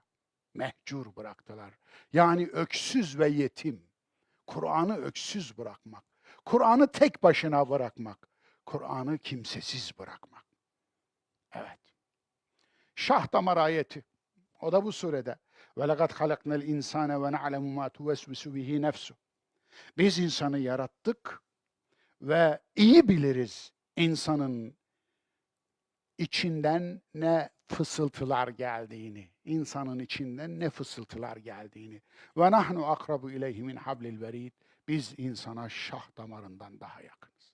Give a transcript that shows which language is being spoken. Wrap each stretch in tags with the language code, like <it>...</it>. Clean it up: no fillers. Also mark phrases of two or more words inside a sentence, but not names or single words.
<tr>Mehcur bıraktılar. Yani öksüz ve yetim. Kur'an'ı öksüz bırakmak. Kur'an'ı tek başına bırakmak. Kur'an'ı kimsesiz bırakmak. Evet. Şah damar ayeti. O da bu surede.</tr> <ar>وَلَقَدْ خَلَقْنَا الْاِنْسَانَ وَنَعْلَمُ مَا تُوَسْوِسُ بِهِ نَفْسُ.</ar> <tr>Biz insanı yarattık ve iyi biliriz insanın içinden ne fısıltılar geldiğini, insanın içinden ne fısıltılar geldiğini.</tr> <ar>ونحن أقرب إليه من حبل الوريد.</ar> <tr>Biz insana şah damarından daha yakınız.</tr>